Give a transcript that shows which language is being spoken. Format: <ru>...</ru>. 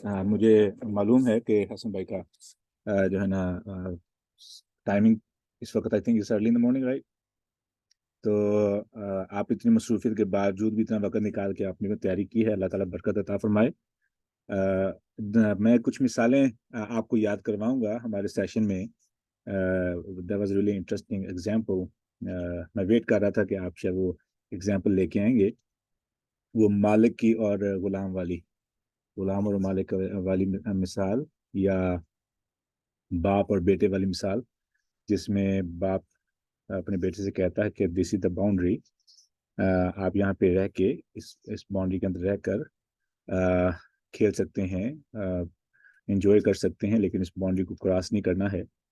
<ur>مجھے معلوم ہے کہ حسن بھائی کا جو ہے نا ٹائمنگ اس وقت</ur> <en>I think is early in the morning, right?</en> <ur>تو آپ اتنی مصروفیت کے باوجود بھی اتنا وقت نکال کے آپ نے تیاری کی ہے، اللہ تعالیٰ برکت عطا فرمائے. میں کچھ مثالیں آپ کو یاد کرواؤں گا ہمارے سیشن میں.</ur> <en>That was really interesting example.</en> <ur>میں ویٹ کر رہا تھا کہ آپ شاید وہ ایگزامپل لے کے آئیں گے، وہ مالک کی اور غلام والی، غلام اور مالک والی مثال، یا باپ اور بیٹے والی مثال، جس میں باپ اپنے بیٹے سے کہتا ہے کہ</ur> <en>this is the boundary,</en> <ur>آپ یہاں پہ رہ کے اس باؤنڈری کے اندر رہ کر کھیل سکتے ہیں، انجوائے کر سکتے ہیں، لیکن اس باؤنڈری کو کراس نہیں کرنا ہے.</ur>